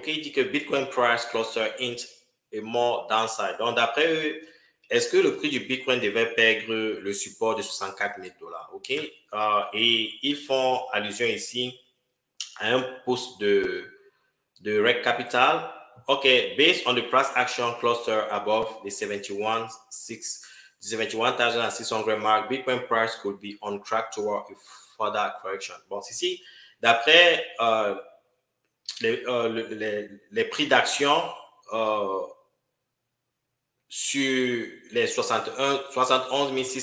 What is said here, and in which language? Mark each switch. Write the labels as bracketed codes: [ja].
[fr] Il dit que Bitcoin Price Cluster Int est [en] more downside. [fr] Donc, d'après eux, est-ce que le prix du Bitcoin devait perdre le support de 64 000 $? Et ils font allusion ici à un post de Rec Capital. [en] Based on the price action cluster above the 71,600 mark, Bitcoin price could be on track toward a further correction. [fr] Bon, ici, d'après les prix d'action sur les 71